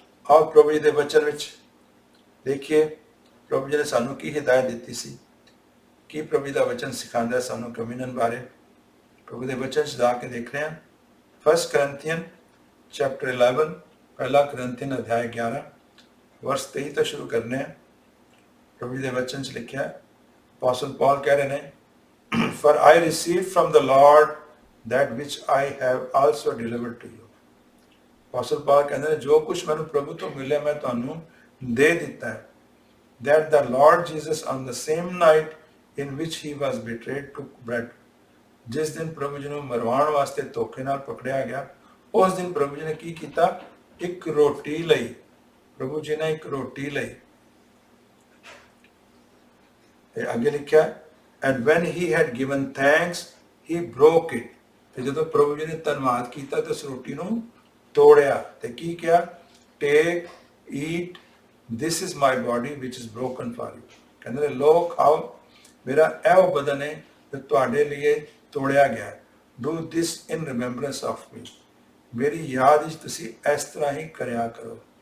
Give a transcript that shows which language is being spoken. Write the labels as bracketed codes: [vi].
[pa] ਆਓ ਪ੍ਰਭੂ ਜੀ ਦੇ ਵਚਨ ਵਿੱਚ ਦੇਖੀਏ ਪ੍ਰਭੂ ਜੀ ਨੇ ਸਾਨੂੰ ਕੀ ਹਿਦਾਇਤ ਦਿੱਤੀ ਸੀ, ਕੀ ਪ੍ਰਭੂ ਜੀ ਦਾ ਵਚਨ ਸਿਖਾਉਂਦਾ ਸਾਨੂੰ ਕਮਿਊਨਨ ਬਾਰੇ। ਪ੍ਰਭੂ ਦੇ ਵਚਨ 'ਚ ਜਾ ਕੇ ਦੇਖ ਰਹੇ ਹਾਂ 1 Corinthians chapter 11, ਪਹਿਲਾ ਕਰੰਥੀਨ ਅਧਿਆਇ 11 ਵਰਸ 23 ਤੋਂ ਸ਼ੁਰੂ ਕਰਨੇ ਆ। ਪ੍ਰਭੂ ਜੀ ਦੇ ਵਚਨ 'ਚ ਲਿਖਿਆ ਹੈ, ਅਪੋਸਟਲ ਪੌਲ ਕਹਿ ਰਹੇ ਨੇ, [en] for I received from the Lord that which I have also delivered to you। [pa] Apostle ਪੌਲ ਕਹਿੰਦੇ ਨੇ ਜੋ ਕੁਝ ਮੈਨੂੰ ਪ੍ਰਭੂ ਤੋਂ ਮਿਲਿਆ ਮੈਂ ਤੁਹਾਨੂੰ ਦੇ ਦਿੱਤਾ ਹੈ। [en] that the Lord Jesus on the same night in which he was betrayed took bread। [pa] ਜਿਸ ਦਿਨ ਪ੍ਰਭੂ ਜੀ ਨੂੰ ਮਰਵਾਉਣ ਵਾਸਤੇ ਧੋਖੇ ਨਾਲ ਪਕੜਿਆ ਗਿਆ, ਉਸ ਦਿਨ ਪ੍ਰਭੂ ਜੀ ਨੇ ਕੀ ਕੀਤਾ? ਇੱਕ ਰੋਟੀ ਲਈ। ਪ੍ਰਭੂ ਜੀ ਨੇ ਇੱਕ ਰੋਟੀ ਲਈ। ਤੇ ਅੱਗੇ ਲਿਖਿਆ [en] and when he had given thanks he broke it। [pa] ਤੇ ਜਦੋਂ ਪ੍ਰਭੂ ਜੀ ਨੇ ਧੰਨਵਾਦ ਕੀਤਾ ਤੇ ਉਸ ਰੋਟੀ ਨੂੰ ਤੋੜਿਆ ਤੇ ਕੀ ਕਿਹਾ? [en] Take eat this is my body which is broken for you. [pa] ਕਹਿੰਦੇ ਲੋ ਖਾਓ, ਮੇਰਾ ਇਹ ਬਦਨ ਹੈ ਜੋ ਤੁਹਾਡੇ ਲਈ ਤੋੜਿਆ ਗਿਆ। [en] Do this in remembrance of me. [pa] ਮੇਰੀ ਯਾਦ ਵਿੱਚ ਤੁਸੀਂ ਇਸ ਤਰ੍ਹਾਂ ਹੀ ਕਰਿਆ ਕਰੋ।